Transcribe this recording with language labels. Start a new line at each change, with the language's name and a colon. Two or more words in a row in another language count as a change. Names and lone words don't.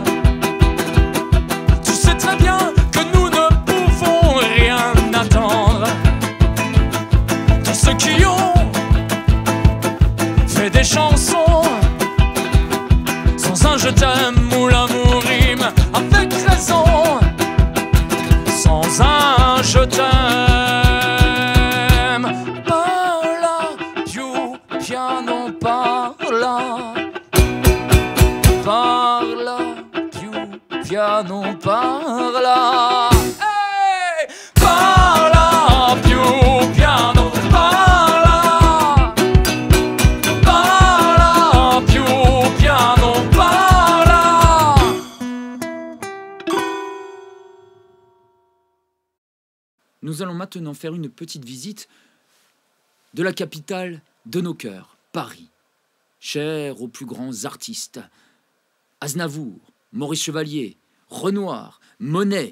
French: Tu sais très bien que nous ne pouvons rien attendre de ceux qui ont fait des chansons sans un je t'aime où l'amour rime avec raison. Sans un je t'aime.
Italian: Parla più piano, parla. Parla più piano, parla. Hey! Parla più piano, parla. Parla più piano, parla.
French: Nous allons maintenant faire une petite visite de la capitale de nos cœurs, Paris, chère aux plus grands artistes. Aznavour, Maurice Chevalier, Renoir, Monet.